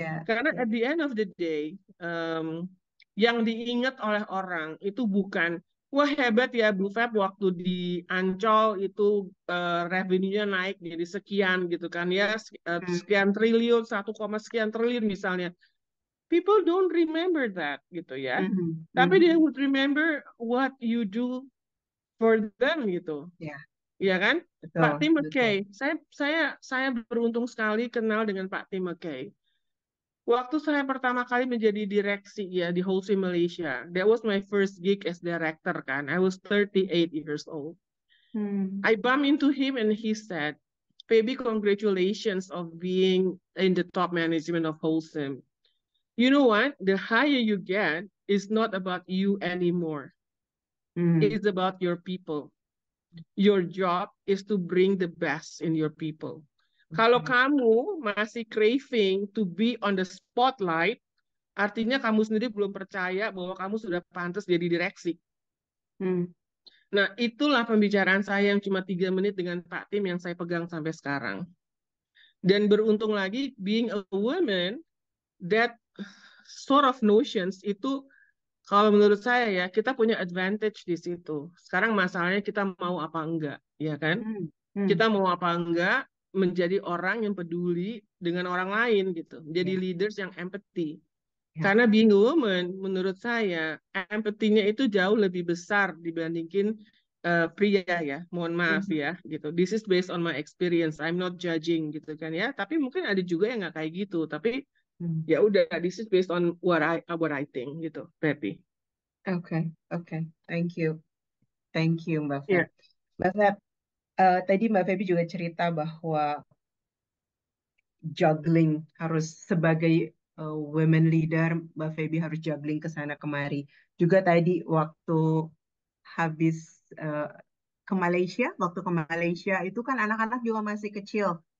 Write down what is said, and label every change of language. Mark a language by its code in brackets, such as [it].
[id] Karena [en] at the end of the day, [id] yang diingat oleh orang itu bukan wah hebat ya Bu Feb waktu di Ancol itu revenue-nya naik jadi sekian gitu kan ya, sekian triliun, 1, sekian triliun misalnya. [en] People don't remember that gitu ya. Tapi they would remember what you do for them gitu. [id] Iya kan? Pak Tim McKay. Saya beruntung sekali kenal dengan Pak Tim McKay. Waktu saya pertama kali menjadi direksi ya di Holcim Malaysia, [en] that was my first gig as director [id] kan. [en] I was 38 years old. I bumped into him and he said, "Baby, congratulations of being in the top management of Holcim. You know what? The higher you get is not about you anymore. It's about your people. Your job is to bring the best in your people. [id] Kalau kamu masih [en] craving to be on the spotlight, [id] artinya kamu sendiri belum percaya bahwa kamu sudah pantas jadi direksi." Nah, itulah pembicaraan saya yang cuma 3 menit dengan Pak Tim yang saya pegang sampai sekarang. Dan beruntung lagi, [en] being a woman, that sort of notions [id] itu kalau menurut saya ya kita punya advantage di situ. Sekarang masalahnya kita mau apa enggak, ya kan? Kita mau apa enggak menjadi orang yang peduli dengan orang lain gitu. Jadi leaders yang empathy. Karena [en] being a woman [id] menurut saya empathy-nya itu jauh lebih besar dibandingin pria ya. Mohon maaf ya gitu. [en] This is based on my experience. I'm not judging gitu kan ya. [id] Tapi mungkin ada juga yang nggak kayak gitu. Tapi ya udah, [en] this is based on what I think gitu, Pepi. Okay. Thank you, Mbak Feb. [id] Mbak Feb, tadi Mbak Febi juga cerita bahwa juggling harus sebagai women leader, Mbak Febi harus juggling ke sana kemari. Juga tadi waktu habis ke Malaysia, itu kan anak-anak juga masih kecil.